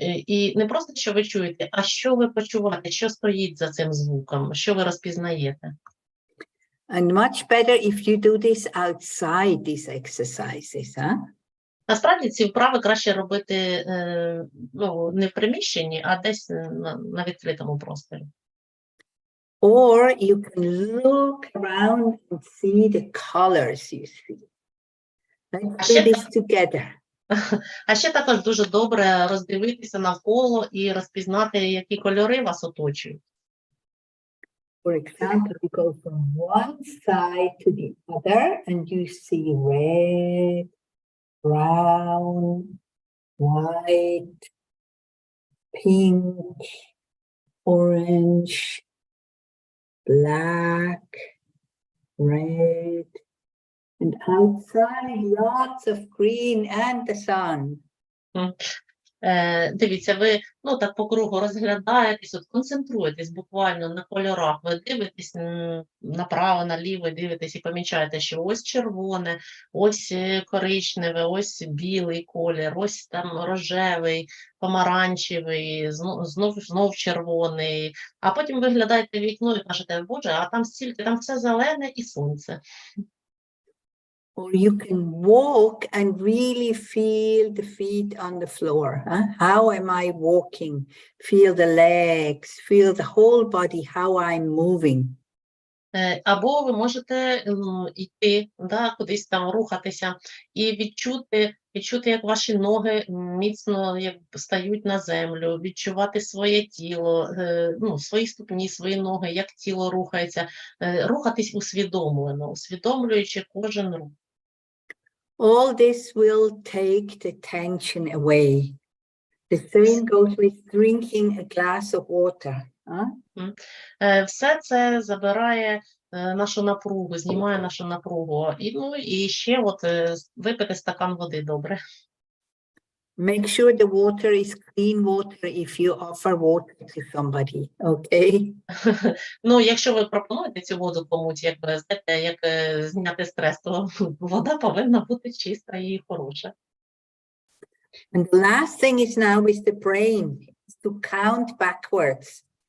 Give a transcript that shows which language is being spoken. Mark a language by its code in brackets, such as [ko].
[uk] І не просто, що ви чуєте, а що ви почуваєте, що стоїть за цим звуком, що ви розпізнаєте. [en] And much better if you do this outside these exercises, huh? [uk] Насправді ці вправи краще робити не в приміщенні, а десь на відкритому просторі. [en] Or you can look around and see the colors you see. Let's do this together. [uk] А ще також дуже добре роздивитися навколо і розпізнати, які кольори вас оточують. [en] For example, you go from one side to the other and you see red, brown, white, pink, orange, black, red, and outside lots of green and the sun. [uk] Дивіться, ви так по кругу розглядаєтесь, концентруєтесь буквально на кольорах, ви дивитесь направо, наліво, дивитесь і помічаєте, що ось червоне, ось коричневе, ось білий колір, ось там рожевий, помаранчевий, знов червоний, а потім виглядаєте в вікно і кажете, боже, а там стільки, там все зелене і сонце. [en] Or you can walk and really feel the feet on the floor. Huh? How am I walking? Feel the legs, feel the whole body, how I'm moving. [uk] Або ви можете йти, кудись там рухатися і відчути, як ваші ноги міцно стають на землю, відчувати своє тіло, свої ступні, свої ноги, як тіло рухається, рухатись усвідомлено, усвідомлюючи кожен рух. [en] All this will take the tension away. The same goes with drinking a glass of water. Huh? [uk] Все це забирає нашу напругу, знімає нашу напругу. І ще випити стакан води добре. [en] Make sure the water is clean water if you offer water to somebody, okay? [uk] Якщо ви пропонуєте цю воду комусь, як зняти стрес, то вода повинна бути чиста і хороша. [en] And the last thing is now with the brain, is to count backwards.